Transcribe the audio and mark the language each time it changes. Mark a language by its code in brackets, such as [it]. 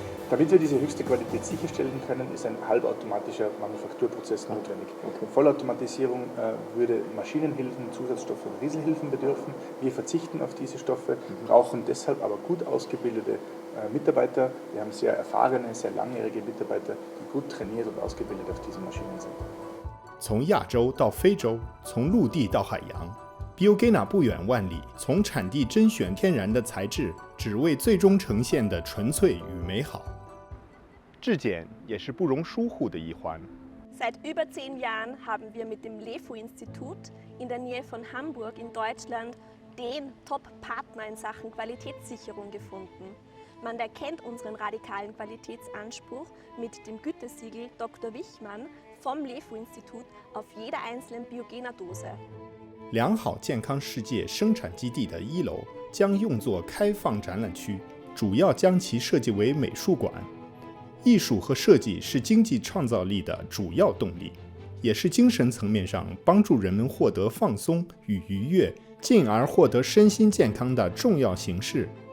[de] Damit wir diese höchste Qualität sicherstellen können, ist ein halbautomatischer Manufakturprozess notwendig. Vollautomatisierung würde Maschinenhilfen, Zusatzstoffe und Rieselhilfen bedürfen. Wir verzichten auf diese Stoffe, brauchen deshalb aber gut ausgebildete Mitarbeiter. Wir haben sehr erfahrene, sehr langjährige Mitarbeiter, die gut trainiert und ausgebildet auf diesen Maschinen sind. [zh] 从亚洲到非洲，从陆地到海洋 ，Biogena 不远万里，从产地甄选天然的材质，只为最终呈现的纯粹与美好。质检也是不容疏忽的一环。 [de] Seit über 10 Jahren haben wir mit dem LEFO-Institut in der Nähe von Hamburg in Deutschland den Top-Partner in Sachen Qualitätssicherung gefunden. Man erkennt unseren radikalen Qualitätsanspruch mit dem Gütesiegel Dr. Wichmann vom LEFO-Institut auf jeder einzelnen Biogena-Dose. [zh] 良好健康世界生产基地的1楼将用作开放展览区，主要将其设计为美术馆。艺术和设计是经济创造力的主要动力，也是精神层面上帮助人们获得放松与愉悦，进而获得身心健康的重要形式。